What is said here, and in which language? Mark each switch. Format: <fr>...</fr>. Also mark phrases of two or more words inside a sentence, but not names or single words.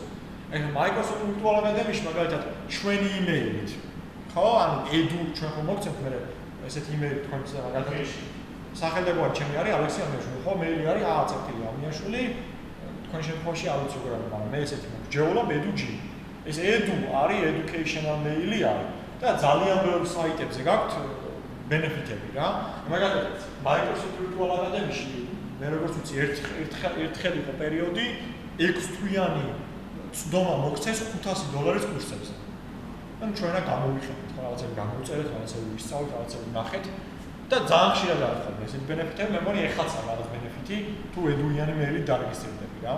<ka>ეხლა Microsoft Virtual Academy-ში მაგალითად ჩვენი იმეილით, ხო? ანუ edu ჩვენ ხომ მოგცემთ მე ესეთი იმეილი თქვენს მაგალითად სახელმწიფოა ჩემი არის ალექსი ამიაშვილი, ხო? მეილი არის A.C. ამიაშვილი. თქვენ შემთხვევაში არ ვიცი როგორ არის, მაგრამ მე ესეთი მოგჯეულობ edu.g. ეს edu არის</ka> <en>educational mail-</en> <ka>ი არის და ძალიან ბევრ საიტებზე გაქვთ benefit-ები რა. მაგალითად Microsoft Virtual Academy-ში მე როგორც ვიცი ერთხელ იყო პერიოდი 6 თვიანი ცდომა მოგცეს $500 კურსებზე. ანუ ჩვენ რა გამოვიხადეთ, რაღაცები გამოვწერეთ, რაღაცები ვისწავლეთ, რაღაცები ნახეთ და ძალიან ხშირად არის ხოლმე ესეთი benefit-ები, მე მგონი ეხლაც არის რაღაც benefit-ი თუ edu-იანი მეილით დარეგისტრირდები რა.</ka>